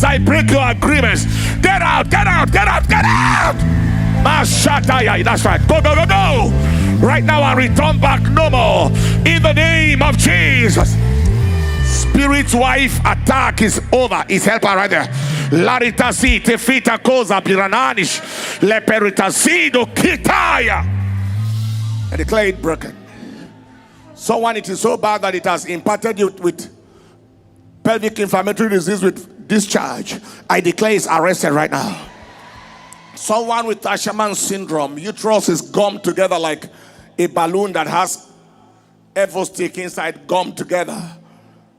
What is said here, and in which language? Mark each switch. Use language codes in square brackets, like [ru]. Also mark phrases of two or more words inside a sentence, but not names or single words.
[en] I break your agreements. Get out. Get out. Get out. Get out. Mashataya. That's right. Go, go, go, go. Right now and return back no more. In the name of Jesus. Spirit wife attack is over. Is helper right there. Laritasi tefita koza pirananish leperitasido kitaya. I declare it broken. Someone, it is so bad that it has impacted you with pelvic inflammatory disease with discharge. I declare it's arrested right now. Someone with Asherman syndrome, uterus is gummed together like a balloon that has evo stick inside, gummed together.